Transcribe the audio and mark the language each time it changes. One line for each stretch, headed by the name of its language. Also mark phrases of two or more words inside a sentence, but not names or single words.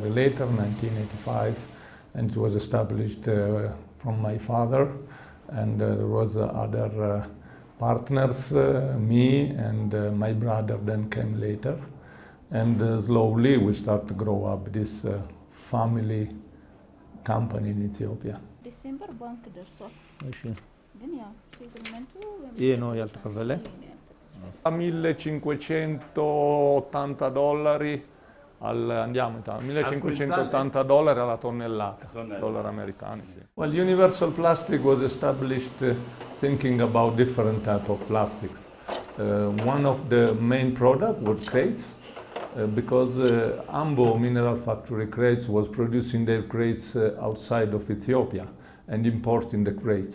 English: later, 1985, and it was established from my father, and there was other partners, me and my brother then came later, and slowly we start to grow up this family company in Ethiopia. December bank
Amharic: ደርሷል ግን ያው ሴትልመንቱ ይሄ ነው ያልተከፈለ
Italian: $1,580 andiamo a $1.580 alla tonnellata, dollari americani. Sì.
English: Well, Universal Plastic was established thinking about different type of plastics. One of the main product was crates, because Ambo Mineral Factory Crates was producing their crates outside of Ethiopia and importing the crates.